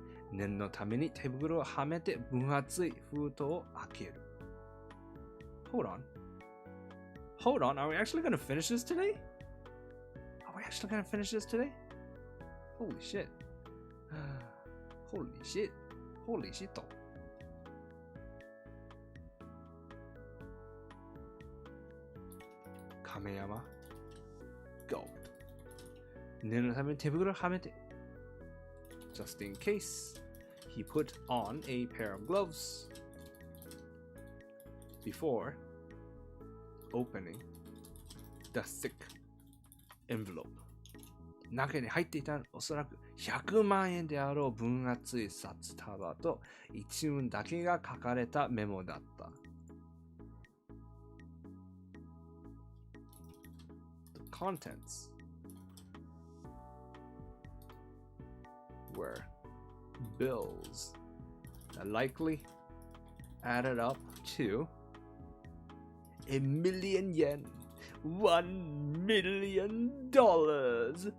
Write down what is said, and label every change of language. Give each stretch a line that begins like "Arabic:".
Japanese: 念のために手袋をはめて分厚い封筒を開ける。
English: Hold on, are we actually gonna finish this today? Are we actually gonna finish this today? Holy shit. Holy shit. Kameyama. Go.
Japanese: 念のために手袋をはめて。
English: Just in case, he put on a pair of gloves before opening the thick envelope.
Japanese: 中に入っていたおそらく100万円であろう分厚い札束と一文だけが書かれたメモだった。
English: The contents were bills that likely added up to 1,000,000 yen, $1 million.